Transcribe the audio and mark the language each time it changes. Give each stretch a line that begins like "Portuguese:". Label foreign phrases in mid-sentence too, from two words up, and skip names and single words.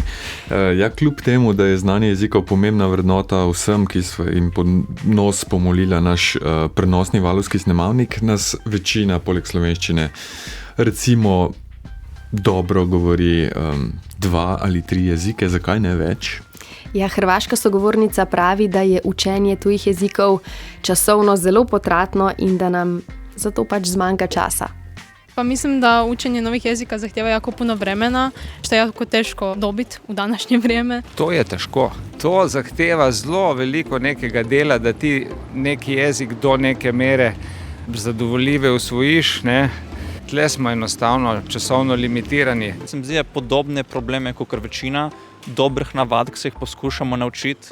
Slovenian: Ja, kljub temu, da je znanje jezikov pomembna vrednota vsem, ki so jim pod nos pomolila naš prenosni valovski snemalnik, nas večina poleg slovenščine recimo dobro govori 2 ali 3 jezike, zakaj ne več? Ja, hrvaška sogovornica pravi, da je učenje tujih jezikov časovno zelo potratno in da nam zato pač zmanjka časa.
Croatian: Pa mislim da učenje novih jezika zahtjeva jako puno vremena, što je jako teško dobiti u današnje vrijeme.
Slovenian: To je težko. To zahteva zelo veliko nekega dela, da ti neki jezik do neke mere zadovoljive usvojiš, ne? Tle smo enostavno časovno limitirani. Se mi zdi, podobne probleme, kot večina dobrih navad, ki se jih poskušamo naučiti.